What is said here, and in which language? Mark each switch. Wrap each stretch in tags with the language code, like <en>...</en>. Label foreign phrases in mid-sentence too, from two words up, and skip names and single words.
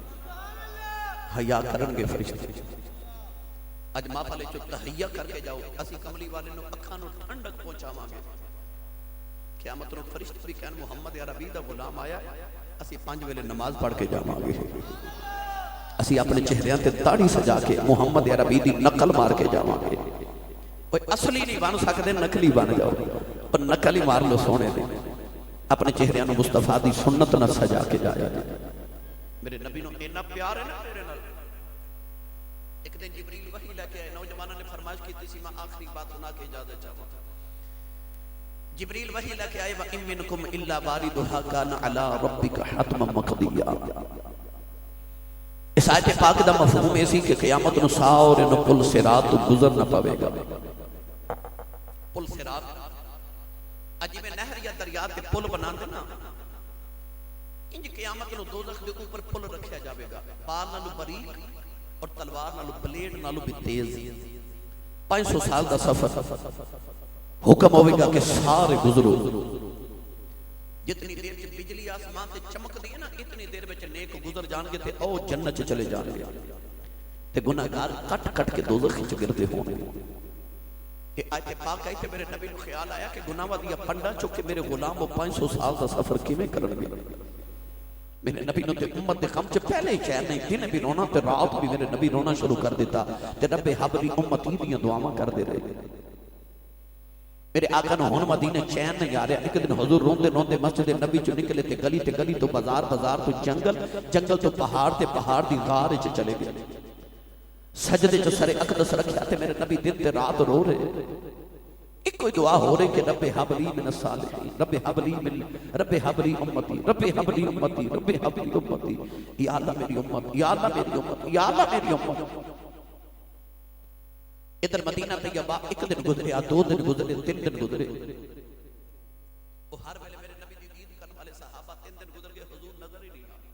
<pa>فرشتے اج محفل چ تحیہ کر کے جاؤ اسی کملی والے نو اکھاں نو ٹھنڈک پہنچاواں گے قیامت نو فرشتے بھی کہن محمد عربی دا غلام آیا اسی 5 ویلے نماز پڑھ کے جاواں گے اسی اپنے چہریاں تے داڑھی سجا کے محمد عربی دی نقل مار کے جاواں گے اصلی نہیں بن سکتے نقلی بن جاؤ اور نقل ہی مار لو سونے دے اپنے چہریاں نو مصطفیٰ دی سنت نہ سجا کے جایا میرے نبی نو اتنا پیار ہے نا میرے نال ایک دن جبریل وحی لے کے آئے نوجوانوں نے فرمائش کی تھی میں آخری بات سنا کے اجازت چاہوں جبریل وحی لے کے آئے</pa> <ar>وَإِن مِّنكُمْ إِلَّا وَارِدُهَا كَانَ عَلَىٰ رَبِّكَ حَتْمًا مَقْضِيًّا</ar> <pa>اس آیت پاک دا مفہوم ایسی کہ قیامت نو سارے نو پل صراط گزر نہ پاوے گا پل صراط عجیب نہر یا دریا تے پل بنان دے نا انج قیامت نو دوزخ دے اوپر پل رکھیا جاوے گا بال نالو باریک اور تلوار نالو بلیڈ نالو بھی تیز 500 سال دا سفر حکم ہوئے گا کہ سارے گزرو جتنی دیر چ بجلی آسمان تے چمک دی ہے نا اتنی دیر وچ نیک گزر جان گے تے او جنت چ چلے جان گے تے گناہگار کٹ کٹ کے دوزخ وچ گرتے ہون گے کہ آیت پاک آئی تے میرے نبی نو خیال آیا کہ گناہاں دیا پنڈا چوں کہ میرے غلام وہ 500 سال دا سفر کیویں کرن گے میرے نبی نے امت دے غم چ پہلے ہی چین نہیں، دن بھی رونا تے رات بھی میرے نبی رونا شروع کر دیتا تے رب حبلی امتی دیاں دعاواں کر دے رہے۔ میرے آقا نو ہن مدینے چین نہیں آ رہا۔ ایک دن حضور روندے روندے مسجد نبی چ نکلے تے گلی تو بازار، بازار تو جنگل، جنگل تو پہاڑ تے پہاڑ دی غار وچ چلے گئے۔ سجدے چ سر اقدس رکھیا تے میرے نبی دن تے رات رو رہے۔ ایک کوئی دعا ہو رہی کہ</pa> <ar>رب حبلی من الصالحین،</ar> <pa>رب حبلی امتی، رب حبلی امتی، رب حبلی امتی، یا اللہ میری امت، یا اللہ میری امت، یا اللہ میری امت۔ ادھر مدینہ طیبہ ایک دن گزرے، دو دن گزرے، تین دن گزرے، وہ ہر ویلے میرے نبی دی دید کرنے والے صحابہ 3 دن گزر گئے، حضور نظر ہی نہیں آئے۔</pa>